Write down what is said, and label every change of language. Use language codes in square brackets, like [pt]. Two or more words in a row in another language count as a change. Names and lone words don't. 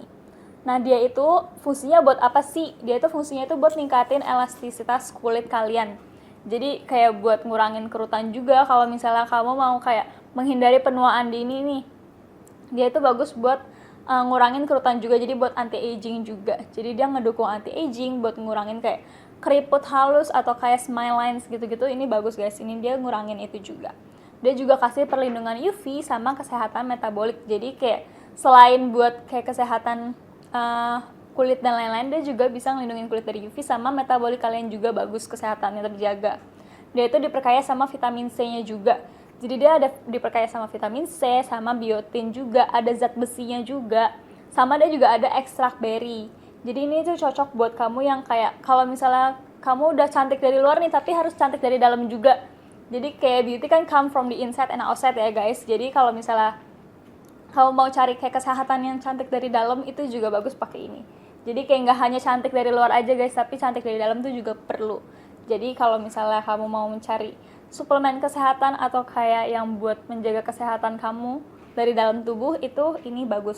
[id] Nah, dia itu fungsinya buat apa sih? Dia itu fungsinya itu buat ningkatin elastisitas kulit kalian. Jadi kayak buat ngurangin kerutan juga kalau misalnya kamu mau kayak menghindari penuaan dini nih. Dia itu bagus buat ngurangin kerutan juga, jadi buat [en] anti aging [id] juga. Jadi dia ngedukung [en] anti aging [id] buat ngurangin kayak keriput halus atau kayak [en] smile lines [id] gitu-gitu. Ini bagus, guys. Ini dia ngurangin itu juga. Dia juga kasih perlindungan UV sama kesehatan metabolik. Jadi kayak selain buat kayak kesehatan kulit dan lain-lain, dia juga bisa ngelindungin kulit dari UV sama metabolik kalian juga bagus, kesehatannya terjaga. Dia itu diperkaya sama vitamin C-nya juga. Jadi dia ada diperkaya sama vitamin C, sama biotin juga, ada zat besinya juga. Sama dia juga ada ekstrak berry. Jadi ini tuh cocok buat kamu yang kayak kalau misalnya kamu udah cantik dari luar nih tapi harus cantik dari dalam juga. Jadi kayak [en] beauty kan come from the inside and outside ya, guys. [id] Jadi kalau misalnya kamu mau cari kayak kesehatan yang cantik dari dalam, itu juga bagus pakai ini. Jadi kayak nggak hanya cantik dari luar aja, guys, tapi cantik dari dalam tuh juga perlu. Jadi kalau misalnya kamu mau mencari suplemen kesehatan atau kayak yang buat menjaga kesehatan kamu dari dalam tubuh, itu ini bagus.